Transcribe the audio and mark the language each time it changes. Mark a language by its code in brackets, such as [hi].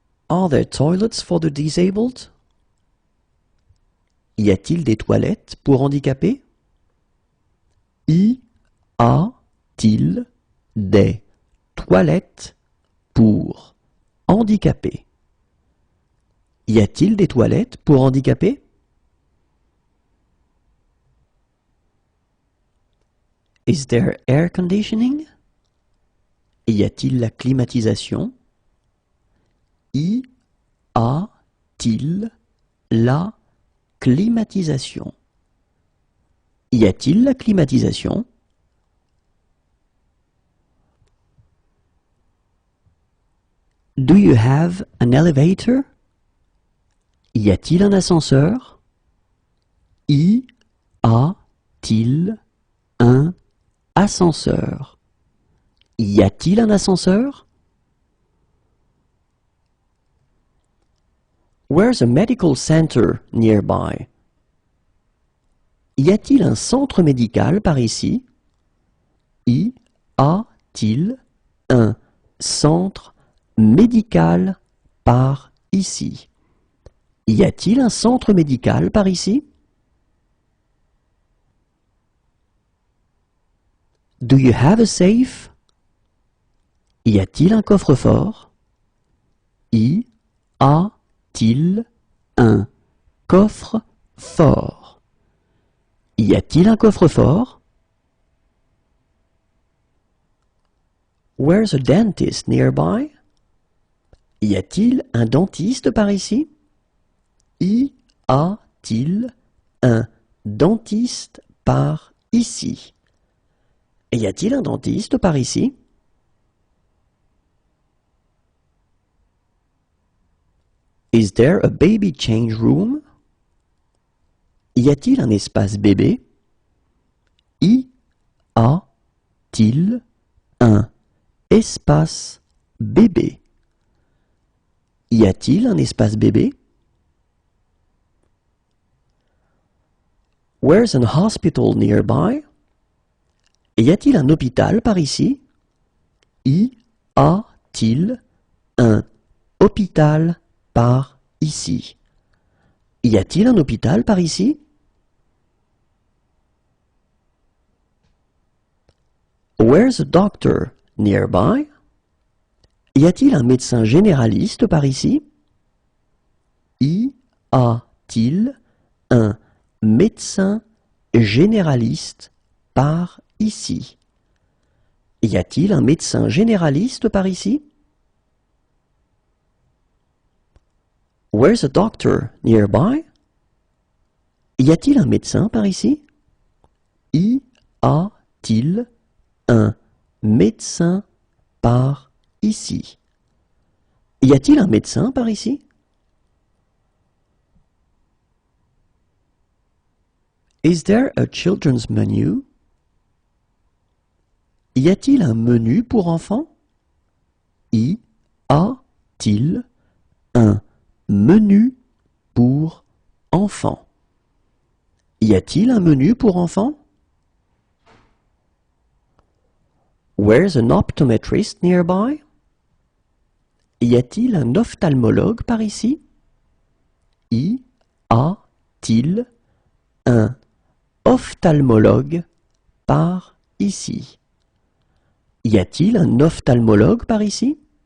[en] Are there toilets for the disabled? [fr] Y a-t-il des toilettes pour handicapés? Y a-t-il des toilettes pour handicapés? Y a-t-il des toilettes pour handicapés? [en] Is there air conditioning? [fr] Y a-t-il la climatisation? Y a-t-il la climatisation? Y a-t-il la climatisation? [en] Do you have an elevator? [fr] Y a-t-il un ascenseur? Y a-t-il un ascenseur? Y a-t-il un ascenseur? [en] Where's a medical center nearby? [fr] Y a-t-il un centre médical par ici? Y a-t-il un centre médical par ici? Y a-t-il un centre médical par ici? [en] Do you have a safe? [fr] Y a-t-il un coffre-fort? Y a-t-il un coffre-fort? Y a-t-il un coffre-fort? [en] Where's a dentist nearby? [fr] Y a-t-il un dentiste par ici? Y a-t-il un dentiste par ici? Y a-t-il un dentiste par ici? [en] Is there a baby change room? [fr] Y a-t-il un espace bébé? Y a-t-il un espace bébé? Y a-t-il un espace bébé? [en] Where's an hospital nearby? [fr] Y a-t-il un hôpital par ici? Y a-t-il un hôpital par ici? Y a-t-il un hôpital par ici? [en] Where's a doctor nearby? [fr] Y a-t-il un médecin généraliste par ici? Y a-t-il un médecin généraliste par ici? Y a-t-il un médecin généraliste par ici? [en] Where's a doctor nearby? [fr] Y a-t-il un médecin par ici? Y a-t-il un médecin par ici? Y a-t-il un médecin par ici? [en] Is there a children's menu? [fr] Y a-t-il un menu pour enfants? Y a-t-il un menu pour enfants? Y a-t-il un menu pour enfants? [en] Where's an optometrist nearby? [fr] Y a-t-il un ophtalmologue par ici? Y a-t-il un ophtalmologue par ici? Y a-t-il un ophtalmologue par ici?